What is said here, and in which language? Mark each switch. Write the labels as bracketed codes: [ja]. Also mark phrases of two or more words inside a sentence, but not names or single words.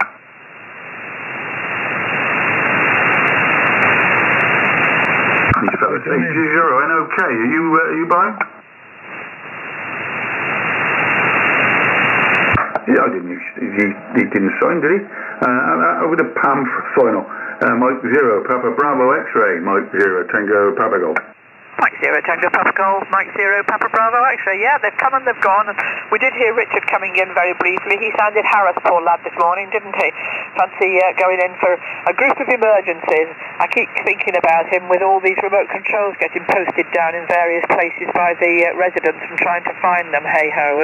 [en] He fell it's 820NOK. Are you buying? Yeah, I didn't. He didn't sign, did he? Over the PAM final. Mike 0, Papa Bravo X-ray. Mike 0, Tango Papa Golf. Mike 0, Tango Papa Golf, Mike 0, Papa Bravo X-ray. Yeah, they've come and they've gone. And we did hear Richard coming in very briefly. He sounded harassed, poor lad, this morning, didn't he? Fancy going in for a group of emergencies. I keep thinking about him with all these remote controls getting posted down in various places by the residents and trying to find them, hey-ho.